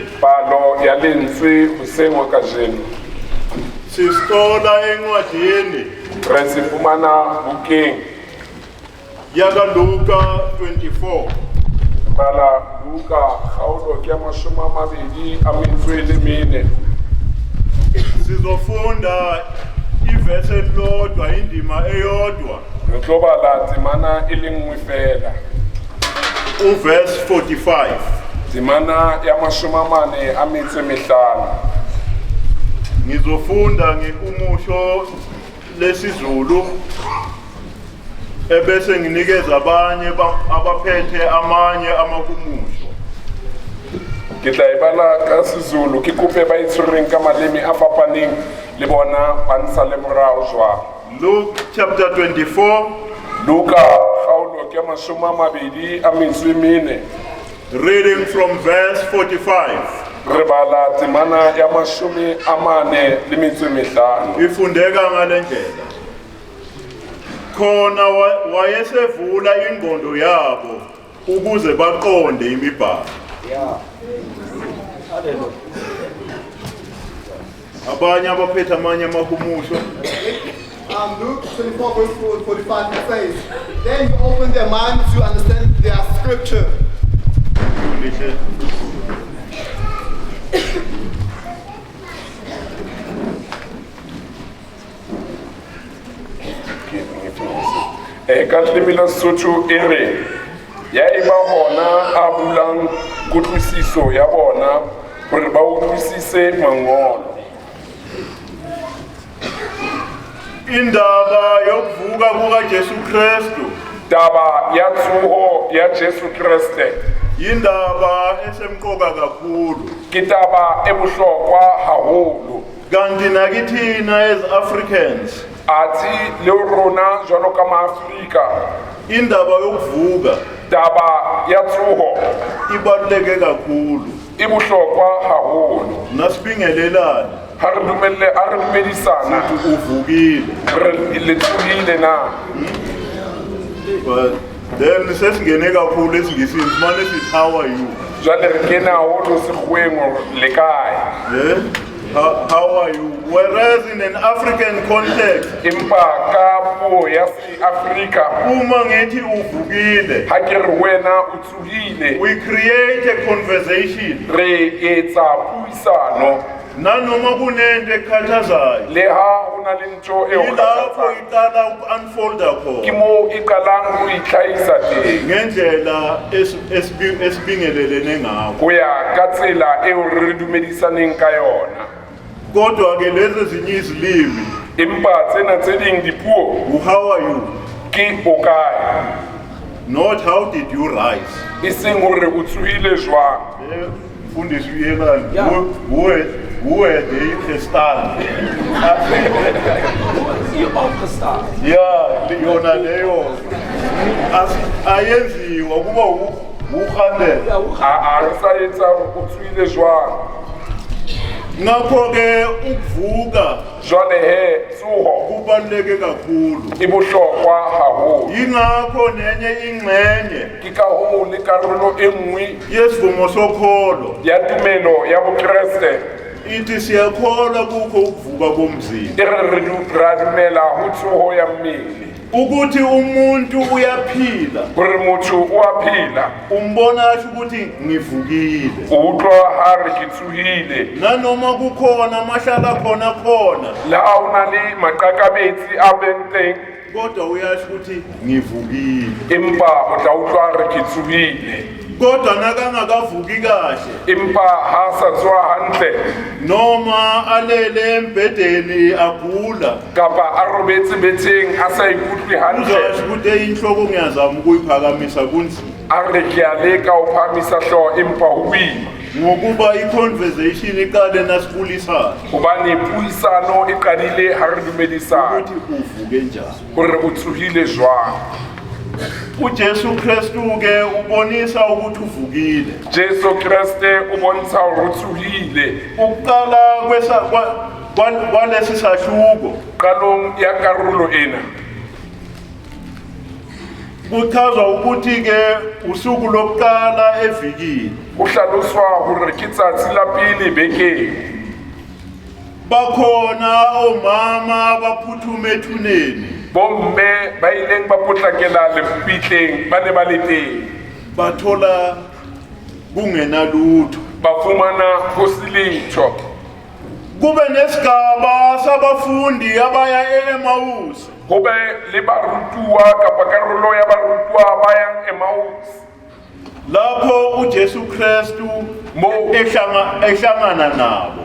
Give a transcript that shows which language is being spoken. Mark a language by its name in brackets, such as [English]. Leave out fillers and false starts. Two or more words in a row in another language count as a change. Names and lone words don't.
[Southern Sotho] palo ya lentswe hoseng wa kajeno [Zulu] sisithola encwadini [Southern Sotho] re se fumana bukeng [Zulu] yakaLuka 24 [Southern Sotho] bala Luka kgaolo ke ya 24. [Zulu] sizofunda ivesi elilodwa indima eyodwa [Southern Sotho] re tlo bala temana e le nngwe fela, [Zulu] uverse 45 [Southern Sotho] temana ya 45. [Zulu] ngizofunda ngekumusho lesizulu ebese nginikeza abanye abaphethe amanye amakumusho. [Southern Sotho] ke tla e bala ka Sezulu ke kope ba itshwereng ka maleme a fapaneng le bona ba ntsha le morao jwang. [English] Luke chapter 24 [Southern Sotho] Luka kgaolo ke ya 24, [English] reading from verse 45 [Southern Sotho] re bala temana ya 45. [Zulu] ifundeka ngale ndlela. Khona wayesevula ingqondo yabo ukuze baqonde imibhalo. Abanye abaphethe amanye amahumusho. [English] Luke 24 verse 45 it says, then you open their minds to understand their scripture. [Southern Sotho] Ka leleme la Sesotho e re ya eba hona a bulang kutlwisiso ya bona hore ba utlwisise mangolo. [Zulu] Indaba yokuvuka kukaJesu Kristu [Southern Sotho] Taba ya tsoho ya Jesu Kriste [Zulu] yindaba esemqoka kakhulu. [Southern Sotho] ke taba e bohlokwa haholo, [Zulu] Kanti nakithina [English] as Africans [Southern Sotho] ati le rona jwalo ka maAfrika [Zulu] indaba yokuvuka [Southern Sotho] taba ya tsoho [Zulu] ibaluleke kakhulu. [Southern Sotho] e bohlokwa haholo. [Zulu] Nasibingelelana [Southern Sotho] Ha re dumedisana [Zulu] uvukile. [Southern Sotho] re le tsohile na. [English] But then [Zulu] sesingene kakhulu esingisini manje sithi [English] how are you? [Southern Sotho] Jwale re kena haholo sekgweng le kae. [English] Yeah? How are you? Whereas in an African context, [Southern Sotho] Empa ka puo ya Afrika [Zulu] uma ngithi uvukile, [Southern Sotho] ha ke re wena o tsohile, [English] we create a conversation. [Southern Sotho] re etsa puisano [Zulu] Nanoma kunento ekhathazayo, [Southern Sotho] le ha hona le ntho e o [Zulu] ilapho [Southern Sotho] kgathatsang. [Zulu] iqala uku-unfolda [Southern Sotho] Ke khona moo e qalang ho itlhahisa teng [Zulu] ngendlela esibingelelene ngakho. [Southern Sotho] ho ya ka tsela eo re dumedisaneng ka yona. [Zulu] Kodwa-ke lezi ezinye izilimi, [Southern Sotho] Empa tsena tse ding dipuo [English] how are you? [Southern Sotho] ke o kae, [English] Not how did you rise? [Southern Sotho] e seng hore o tsohile jwang. [Zulu] Mfundisi uyelani, uwe de gestaan. Ja, yona leyo ayenziwa kuba uhandela. [Southern Sotho] A re sa etsa o tsohile jwang. [Zulu] Ngakho-ke ukuvuka [Southern Sotho] Jwale he tsoho [Zulu] kubaluleke kakhulu. [Southern Sotho] e bohlokwa haholo, [Zulu] Yingakho nenye ingxenye [Southern Sotho] ke ka hoo le karolo e nngwe [Zulu] yesivumo sokholo [Southern Sotho] ya tumelo ya bokreste [Zulu] ithi siyakholwa kukho ukuvuka komzimba. [Southern Sotho] e re ra dumela ho tsoho ya mmele, [Zulu] Ukuthi umuntu uyaphila, [Southern Sotho] hore motho o a phela, [Zulu] umbona asho ukuthi ngivukile. [Southern Sotho] o utlwa ha re ke tsohile. [Zulu] Nanoma kukhona mahlala khona [Southern Sotho] Le ha o na le maqakabetsi a beng teng, [Zulu] kodwa uyasho ukuthi ngivukile. [Southern Sotho] empa o tla utlwa re ke tsohile. [Zulu] Kodwa nakangakavuki kahle [Southern Sotho] Empa ha sa tswa hantle [Zulu] noma alele embedeni agula, [Southern Sotho] kapa a robetse betseng a sa ikutlwe hantle, [Zulu] uzasho ukuthi inhloko ngiyazama ukuyiphakamisa kunzima. [Southern Sotho] a re ke a leka ho phamisa hlooho empa ho boima. [Zulu] ngokuba i-conversation iqale nasibulisana [Southern Sotho] hobane puisano e qadile ha re dumedisana [Zulu] ukuthi uvuke njani. [Southern Sotho] hore o tsohile jwang. [Zulu] uJesu Kristu ke ubonisa ukuthi uvukile. [Southern Sotho] Jesu Kriste o bontsha hore o tsohile [Zulu] Ukuqala kwalesi sahluko [Southern Sotho] qalong ya karolo ena [Zulu] kuchazwa ukuthi ke usuku lokuqala evikini [Southern Sotho] ho hlaloswa hore ke tsatsi la pele bekeng. [Zulu] bakhona omama baphuthume ethuneni [Southern Sotho] Bomme ba ileng ba potlakela lefitleng ba ne ba le teng, [Zulu] bathola kungena lutho. [Southern Sotho] ba fumana ho se letho. [Zulu] Kube nesigaba sabafundi abaya e-Emmaus [Southern Sotho] Ho be le barutuwa kapa karolo ya barutuwa ba yang Emmaus, [Zulu] lapho uJesu Kristu Mo- ehlangana nabo